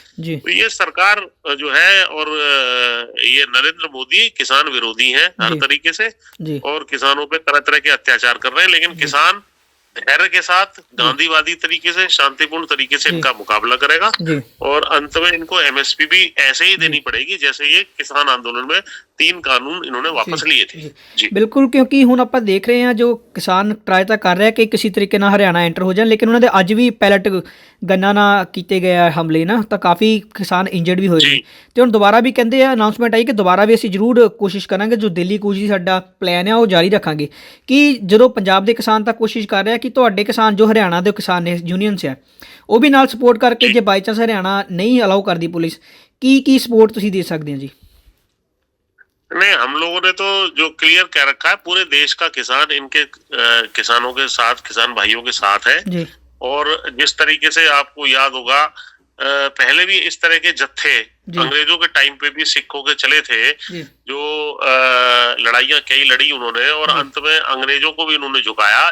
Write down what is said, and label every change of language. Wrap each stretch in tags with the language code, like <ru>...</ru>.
<hi>तो ये सरकार जो है और ये नरेंद्र मोदी किसान विरोधी हैं हर तरीके से और किसानों पे तरह तरह के अत्याचार कर रहे हैं, लेकिन किसान धैर्य के साथ गांधीवादी तरीके से, शांतिपूर्ण तरीके से इनका मुकाबला करेगा और अंत में इनको एमएसपी भी ऐसे ही देनी पड़ेगी जैसे ये किसान आंदोलन में 3 ਕਾਨੂੰਨ इन्होंने वापस लिए थे। जी बिल्कुल, क्योंकि</hi> <pa>ਹੁਣ ਆਪਾਂ ਦੇਖ ਰਹੇ ਹਾਂ ਜੋ ਕਿਸਾਨ ਟਰਾਈ ਤਾਂ ਕਰ ਰਿਹਾ ਕਿ ਕਿਸੇ ਤਰੀਕੇ ਨਾਲ ਹਰਿਆਣਾ ਐਂਟਰ ਹੋ ਜਾਣ, ਲੇਕਿਨ ਉਹਨਾਂ ਦੇ ਅੱਜ ਵੀ ਪੈਲਟ ਗੰਨਾ ਨਾਲ ਕੀਤੇ ਗਏ ਹਮਲੇ ਨਾ, ਤਾਂ ਕਾਫੀ ਕਿਸਾਨ ਇੰਜਰਡ ਵੀ ਹੋਏ ਨੇ। ਤੇ ਹੁਣ ਦੁਬਾਰਾ ਵੀ ਕਹਿੰਦੇ ਆ, ਅਨਾਉਂਸਮੈਂਟ ਆਈ ਕਿ ਦੁਬਾਰਾ ਵੀ ਅਸੀਂ ਜ਼ਰੂਰ ਕੋਸ਼ਿਸ਼ ਕਰਾਂਗੇ, ਜੋ ਦਿੱਲੀ ਕੂਚ ਦੀ ਸਾਡਾ ਪਲਾਨ ਆ ਉਹ ਜਾਰੀ ਰੱਖਾਂਗੇ। ਕਿ ਜਦੋਂ ਪੰਜਾਬ ਦੇ ਕਿਸਾਨ ਤਾਂ ਕੋਸ਼ਿਸ਼ ਕਰ ਰਿਹਾ ਕਿ ਤੁਹਾਡੇ ਕਿਸਾਨ ਜੋ ਹਰਿਆਣਾ ਦੇ ਕਿਸਾਨ ਨੇ ਯੂਨੀਅਨਸ ਆ ਉਹ ਵੀ ਨਾਲ ਸਪੋਰਟ ਕਰਕੇ, ਜੇ ਬਾਈ ਚਾਂਸ ਹਰਿਆਣਾ</pa> <hi>नहीं अलाउ करती पुलिस, की सपोर्ट तुसीं दे सकते हैं जी? नहीं, हम लोगों ने तो जो क्लियर कह रखा है, पूरे देश का किसान इनके किसानों के साथ, किसान भाइयों के साथ है। और जिस तरीके से आपको याद होगा पहले भी इस तरह के जत्थे अंग्रेजों के टाइम पे भी सिखों के चले थे, जो लड़ाइयां कई लड़ी उन्होंने और अंत में अंग्रेजों को भी उन्होंने झुकाया।</hi>